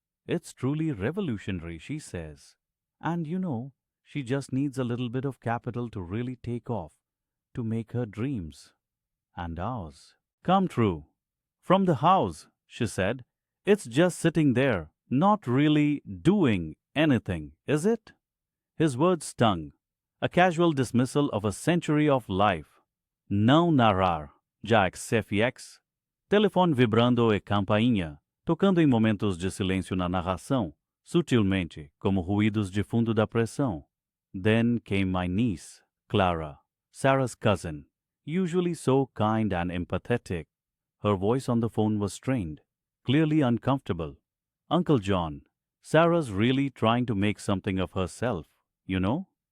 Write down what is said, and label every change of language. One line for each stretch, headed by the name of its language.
English: It's truly revolutionary, she says. And she just needs a little bit of capital to really take off, to make her dreams and ours come true. From the house, she said, it's just sitting there, not really doing anything, is it? His words stung, a casual dismissal of a century of life.
Portuguese: Não narrar, já XFX. Telefone vibrando e campainha, tocando em momentos de silêncio na narração, sutilmente, como ruídos de fundo da pressão.
English: Then came my niece, Clara, Sarah's cousin, usually so kind and empathetic. Her voice on the phone was strained, clearly uncomfortable. Uncle John, Sarah's really trying to make something of herself, you know?